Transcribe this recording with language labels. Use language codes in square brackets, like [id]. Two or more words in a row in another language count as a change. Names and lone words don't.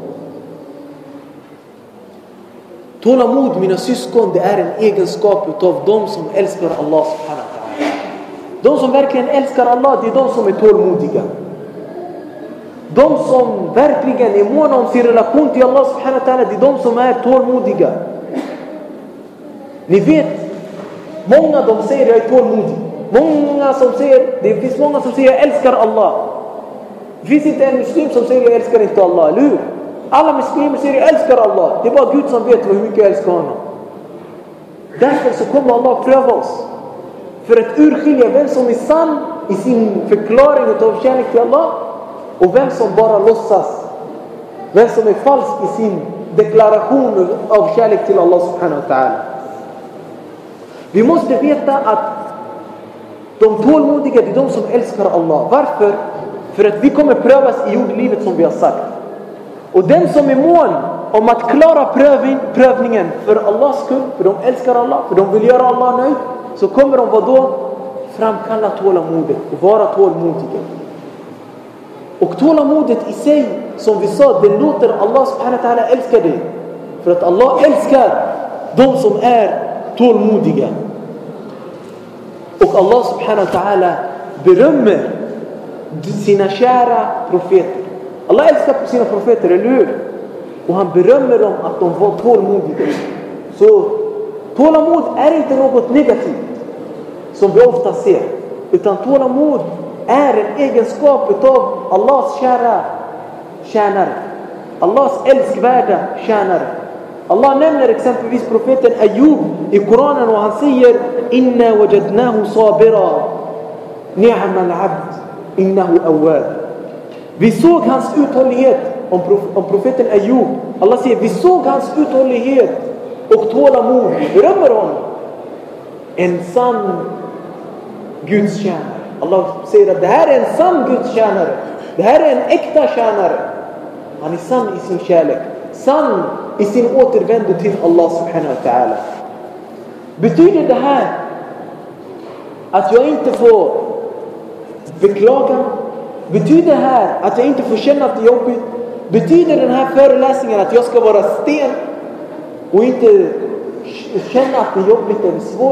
[sv] Tålamod, mina syskon, det är en egenskap av de som älskar Allah [ar] سبحانه وتعالى. [sv] De som verkligen älskar Allah, det är de som är tålmodiga. De som verkligen är måna om sin relation till Allah [ar] سبحانه وتعالى, [sv] det är de som är tålmodiga. Ni vet, många de säger jag är tålmodig. Det finns många som säger jag älskar Allah. Det finns inte en muslim som säger jag älskar inte Allah, eller hur? Alla muslimer säger jag älskar Allah. Det är bara Gud som vet hur mycket jag älskar honom. Därför så kommer Allah pröva oss. För att urskilja vem som är sann i sin förklaring av kärlek till Allah. Och vem som bara låtsas. Vem som är falsk i sin deklaration av kärlek till Allah [ar] سبحانه وتعالى. [sv] Vi måste veta att de tålmodiga är de som älskar Allah. Varför? För att vi kommer prövas i jordlivet som vi har sagt. Och den som är mån om att klara prövningen för Allahs skull, för de älskar Allah, för de vill göra Allah nöjd, så kommer de då framkalla tålamodet och vara tålmodiga. Och tålamodet i sig, som vi sa, det låter Allah [ar] سبحانه وتعالى [sv] älskar det. För att Allah älskar de som är tålmodiga. Och Allah [ar] سبحانه وتعالى [sv] berömmer sina kära profeter. Allah älskar sina profeter, eller hur? Och han berömmer dem att de var tålmodiga. Så tålamod är inte något negativt som vi ofta ser. Utan tålamod är en egenskap av Allahs kära tjänare. Allahs älskvärda tjänare. Allah nämner exempelvis profeten Ayub i Koranen och han säger [ar] إنا وجدناه صابرا نعم العبد إنه أواب. [sv] Vi såg hans uthållighet om profeten Ayub. Allah säger vi såg hans uthållighet och tålamod. Vi berömmer honom. En sann Guds tjänare. Allah säger att det här är en sann Guds tjänare. Det här är en äkta tjänare. Han är sann i sin kärlek. Sann i sin återvändo till Allah [ar] سبحانه وتعالى. [sv] Betyder det här att jag inte får beklaga? Betyder det här att jag inte får känna att det är jobbigt? Betyder den här föreläsningen att jag ska vara sten och inte känna att det är jobbigt eller svårt?